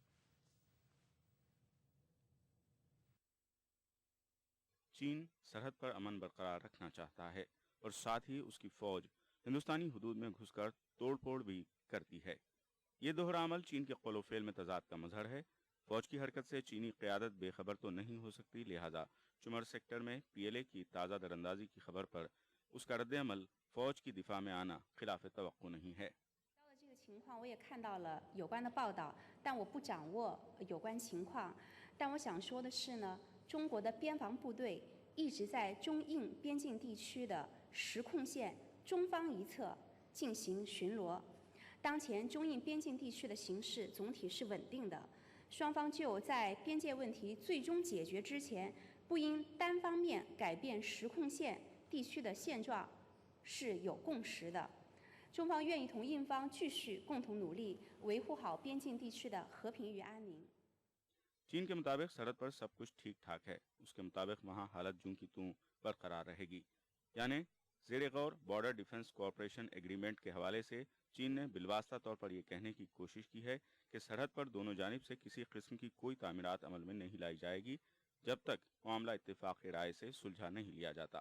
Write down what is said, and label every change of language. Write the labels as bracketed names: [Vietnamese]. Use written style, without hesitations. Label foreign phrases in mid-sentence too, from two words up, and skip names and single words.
[Urdu] چین سرحد پر امن برقرار رکھنا چاہتا ہے اور ساتھ ہی اس کی فوج ہندوستانی حدود میں گھس کر توڑ پھوڑ بھی کرتی ہے. یہ دوہرا عمل چین کے قول و فعل میں تضاد کا مظہر ہے. فوج کی حرکت سے چینی قیادت بے خبر تو نہیں ہو سکتی، لہٰذا چومر سیکٹر میں PLA کی تازہ دراندازی کی خبر پر اس کا ردِ عمل فوج کی دفاع میں آنا خلافِ توقع نہیں ہے. [Chinese] 情况我也看到了有关的报道，但我不掌握有关情况。但我想说的是呢，中国的边防部队一直在中印边境地区的实控线中方一侧进行巡逻。当前中印边境地区的形势总体是稳定的，双方就在边界问题最终解决之前，不应单方面改变实控线地区的现状是有共识的。中方愿意同印方继续共同努力，维护好边境地区的和平与安宁。 [Urdu] چین کے مطابق سرحد پر سب کچھ ٹھیک ٹھاک ہے. اس کے مطابق وہاں حالت جوں کی توں برقرار رہے گی. یعنی زیرِ غور [English] border defense cooperation agreement [Urdu] کے حوالے سے چین نے بالواسطہ طور پر یہ کہنے کی کوشش کی ہے کہ سرحد پر دونوں جانب سے کسی قسم کی کوئی تعمیرات عمل میں نہیں لائی جائیں گی جب تک معاملہ اتفاقِ رائے سے سلجھا نہیں لیا جاتا.